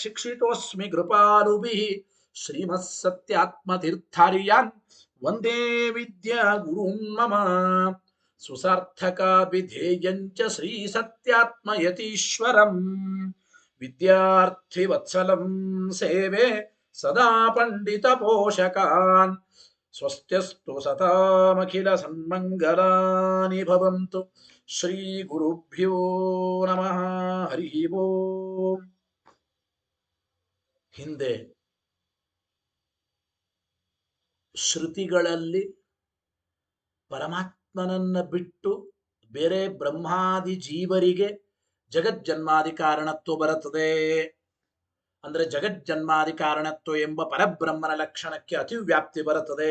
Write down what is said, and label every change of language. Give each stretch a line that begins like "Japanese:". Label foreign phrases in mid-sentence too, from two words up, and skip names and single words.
Sanskrit: शिक्षितोऽस्मि कृपालुभिः श्रीमत्सत्यात्मतीर्थार्यान् वन्दे विद्या गुरुं मम सुसार्थकाभिधेयं च श्रीसत्यात्मयतीश्वरम् विद्यार्थिवत्सलं सेवे सदा पण्डितपोषकान् स्वस्त्यस्तु सतामखिलसन्मङ्गलानि भवन्तु श्रीगुरुभ्यो नमः हरि ಓಂ
Kannada: ಹಿಂದೆ ಶ್ರುತಿಗಳಲ್ಲಿ ಪರಮಾತ್ಮನನ್ನ ಬಿಟ್ಟು ಬೇರೆ ಬ್ರಹ್ಮಾದಿ ಜೀವರಿಗೆ ಜಗಜ್ಜನ್ಮಾದಿ ಕಾರಣತ್ವ ಬರುತ್ತದೆ. ಅಂದ್ರೆ ಜಗಜ್ಜನ್ಮಾದಿ ಕಾರಣತ್ವ ಎಂಬ ಪರಬ್ರಹ್ಮನ ಲಕ್ಷಣಕ್ಕೆ ಅತಿವ್ಯಾಪ್ತಿ ಬರುತ್ತದೆ.